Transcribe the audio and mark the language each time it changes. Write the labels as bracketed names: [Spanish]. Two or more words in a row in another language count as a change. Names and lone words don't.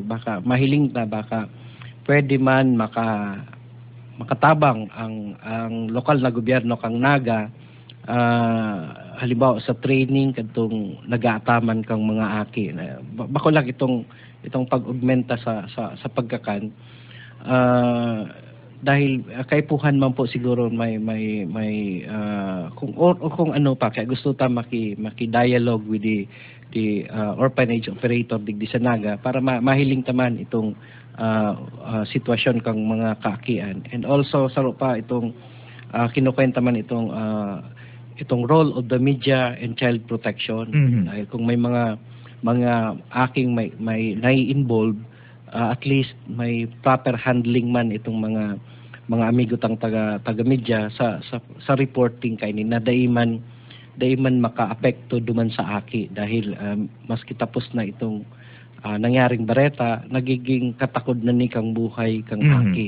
[Bikol] Baka mahiling ta, baka pwede man makatabang ang lokal na gobyerno kang Naga halimbawa sa training kadtong nag-aataman kang mga aki. Bako lang itong pag-augmenta sa pagkakan dahil kaipuhan man po siguro may kung ano pa kaya gusto ta maki-dialogue [English] with the orphanage operator [Bikol] digdi sa Naga para mahiling taman itong sitwasyon kang mga kaakian. And also saro pa itong kinukwenta man itong [English] role of the media and child protection. [Bikol] Dahil kung may mga aking may nai-involve, at least may [English] proper handling [Bikol] man itong mga amigo tang taga media sa reporting kaini na daiman maka-apekto duman sa aki dahil maski tapos na itong nangyaring bareta, nagiging katakod na ni kang buhay kang aki.